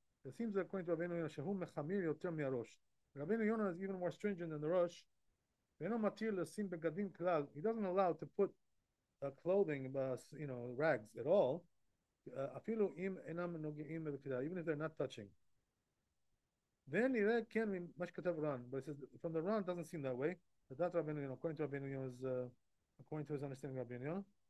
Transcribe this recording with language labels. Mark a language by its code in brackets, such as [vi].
[en] It seems that according to [he] רבנו יונה, שהוא מחמיר יותר מהראש. [en] רבנו יונה is even more stringent than the Rosh. [he] ואינו מתיר לשים בגדים כלל. [en] He doesn't allow to put clothing, you know, rags at all. [he] אפילו אם אינם נוגעים בקדרה, [en] even if they're not touching. Then [he] נראה כן ממה שכתב ר"ן, [en] but it says from the Ran doesn't seem that way. That רבנו יונה, according to רבנו יונה, according to his understanding of רבנו יונה.